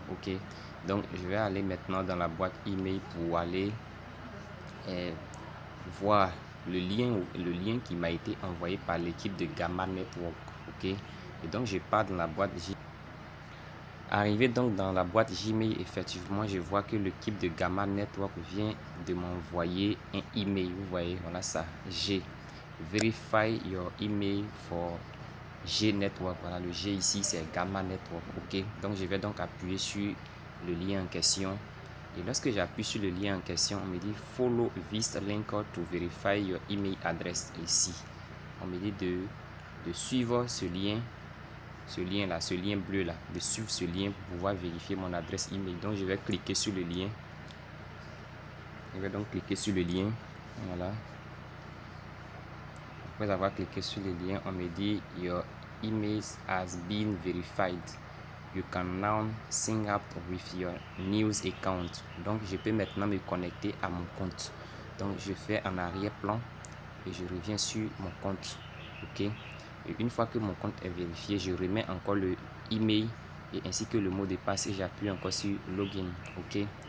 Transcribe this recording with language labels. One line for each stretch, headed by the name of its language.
French: Ok, donc je vais aller maintenant dans la boîte email pour aller voir le lien qui m'a été envoyé par l'équipe de Gamma Network. Ok, et donc je pars dans la boîte Arrivé donc dans la boîte Gmail, effectivement, je vois que l'équipe de Gamma Network vient de m'envoyer un email. Vous voyez, voilà ça. G.
English: Verify your email for G Network.
French: Voilà, le G ici, c'est Gamma Network. OK. Donc, je vais donc appuyer sur le lien en question. Et lorsque j'appuie sur le lien en question, on me dit follow this link to verify your email address. Ici, on me dit de suivre ce lien là, ce lien bleu là, de suivre ce lien pour pouvoir vérifier mon adresse email. Donc je vais cliquer sur le lien. Je vais donc cliquer sur le lien. Voilà. Après avoir cliqué sur le lien, on me dit your email has been verified.
English: You can now sign up with your news account.
French: Donc je peux maintenant me connecter à mon compte. Donc je fais en arrière-plan et je reviens sur mon compte. OK. Et une fois que mon compte est vérifié, je remets encore le email et ainsi que le mot de passe et j'appuie encore sur login. OK.